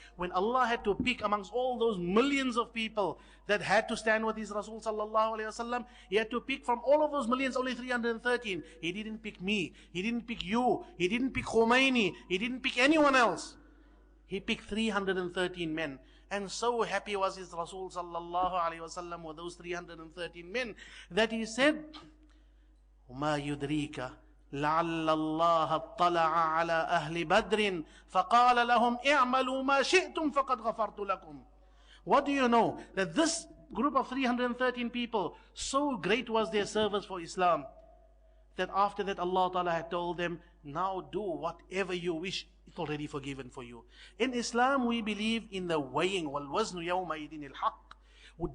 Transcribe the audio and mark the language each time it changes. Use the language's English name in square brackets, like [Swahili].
[English] When Allah had to pick amongst all those millions of people that had to stand with his Rasul sallallahu alayhi wasallam, he had to pick from all of those millions only 313. He didn't pick me, he didn't pick you, he didn't pick Khomeini, he didn't pick anyone else. He picked 313 men. And so happy was his Rasul sallallahu alayhi wasallam with those 313 men that he said, [Arabic] وَمَا يُدْرِيكَ لعل الله اطلع على أهل بدر فقال لهم اعملوا ما شئتم فقد غفرت لكم. [English] What do you know? That this group of 313 people, so great was their service for Islam, that after that Allah Ta'ala had told them, now do whatever you wish, it's already forgiven for you. In Islam we believe in the weighing. [Arabic] وَالْوَزْنُ يَوْمَئِذٍ الْحَقِّ.